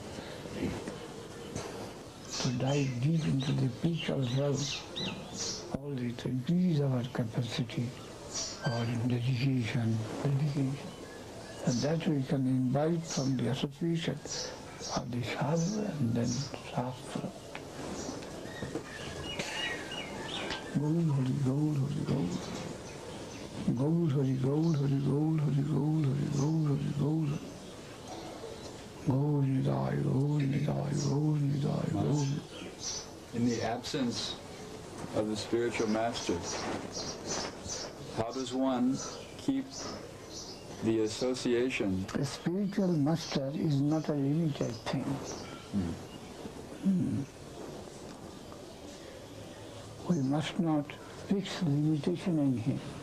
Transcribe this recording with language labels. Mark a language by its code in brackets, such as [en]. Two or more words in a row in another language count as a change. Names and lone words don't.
[en] To dive deep into the spiritual realm, all this to increase our capacity or dedication. And that we can invite from the association of the sadhu and then shastra. Gaur Hari, Gaur Hari, Gaur. Gaur Hari, Gaur Hari, Gaur Hari, Gaur Hari, Gaur Hari, Gaur Hari. Gaur Nidai, Gaur Nidai, Gaur Nidai, Gaur. In the absence of the spiritual master. How does one keep the association? The spiritual master is not a limited thing. We must not fix limitation in him.